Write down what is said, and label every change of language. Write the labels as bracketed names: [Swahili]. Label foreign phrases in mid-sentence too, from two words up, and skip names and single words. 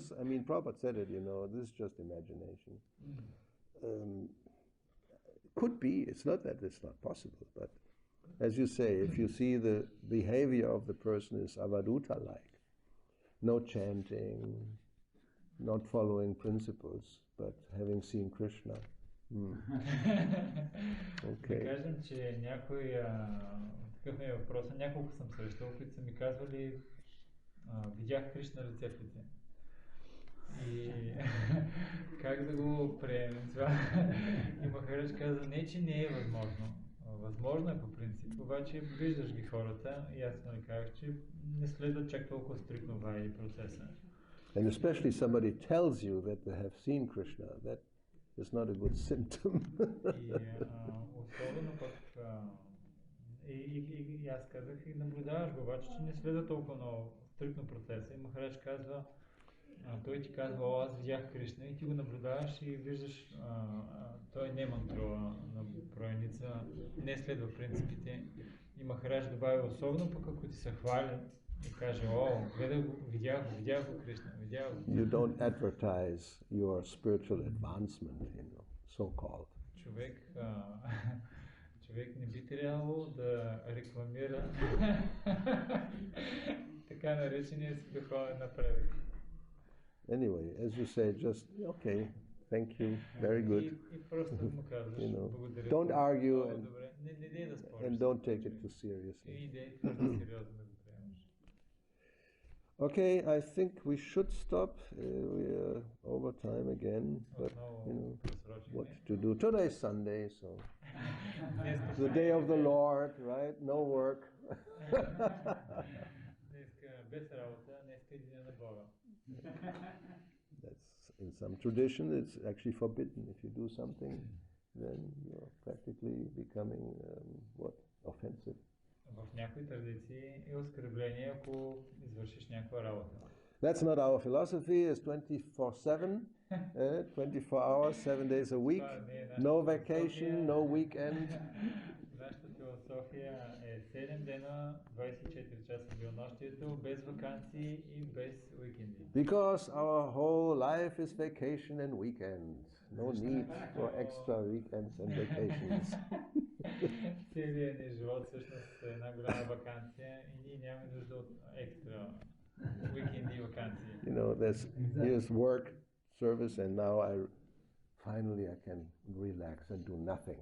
[English] I mean, Prabhupada said it, this is just imagination. Could be, it's not that it's not possible, but as you say, if you see the behavior of the person is Avadhuta-like, no chanting, not following principles, but having seen Krishna. [Bulgarian] Да кажем, че някой, такъв е въпросът, няколко съм срещал, които са ми казвали, видях Кришна лице в лице. И как да го приемем това? И Махарадж каза, не, че не е възможно. Възможно е по принцип, обаче виждаш ги хората и аз казах, че не следва чак толкова стриктно вади процеса. [English] And especially somebody tells you that they have seen Krishna, that is not a good symptom. [Bulgarian] И особено пък и аз казах и наблюдаваш го, обаче, че не следва толкова много стриктно процеса. И Махарадж казва, той ти казва, о, аз видях Кришна и ти го наблюдаваш и виждаш, той не мантрува на броеница, не следва принципите. И Махарадж добави, особено пък ако ти се хвали и каже, о, видях го Кришна, видях го. [English] You don't advertise your spiritual advancement, so-called. [Bulgarian] Човек не би трябвало да рекламира така наречения си духовен напредък. [English] Anyway, as you say, just okay, thank you, very good. Don't argue and don't take it too seriously. Okay, I think we should stop. We are over time again, but what to do? Today is Sunday, so the day of the Lord, right? No work. That's in some tradition. It's actually forbidden. If you do something, then you're practically becoming offensive. [Bulgarian] В някои традиции е оскърбление, ако извършиш някаква работа. [English] That's not our philosophy. It's 24/7, 24 hours, 7 days a week, no vacation, no weekend. [Bulgarian] Нашата философия е 7 дена, 24 часа денонощието, без ваканции и без уикенди. [English] Because our whole life is vacation and weekend. No need for extra weekends and vacations. [Bulgarian] Целият ни живот всъщност е една голяма ваканция и ние нямаме нужда от екстра уикенди и ваканции. [English] Here's work, service, and now finally I can relax and do nothing.